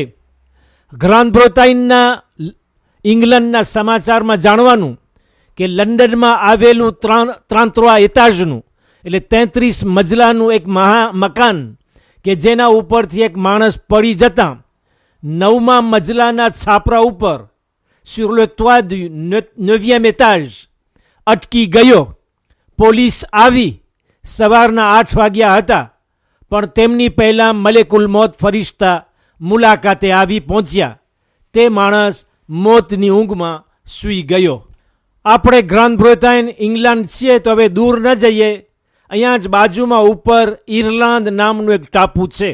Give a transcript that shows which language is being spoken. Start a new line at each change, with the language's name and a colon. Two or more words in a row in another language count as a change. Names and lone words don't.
Gujarati: ગ્રાન્ડ બ્રિટનના ઇંગ્લેન્ડના સમાચારમાં જાણવાનું કે લંડનમાં આવેલું 33 એતાજનું એટલે 33 મજલાનું એક મકાન કે જેના ઉપરથી એક માણસ પડી જતાં 9મા મજલાના છાપરા ઉપર
French: sur le toit du 9e étage
Gujarati: અટકી ગયો. પોલીસ આવી સવારના 8 વાગ્યા હતા, પણ તેમની પહેલાં
Arabic: ملك الموت
Gujarati: ફરિશ્તા મુલાકાતે આવી પહોંચ્યા. તે માણસ મોતની ઊંઘમાં સૂઈ ગયો. આપણે ગ્રાન્ડ બ્રિટન ઇંગ્લેન્ડ છીએ તો હવે દૂર ન જઈએ, અહીંયા જ બાજુમાં ઉપર ઇરલાન્દ નામનું એક ટાપુ છે.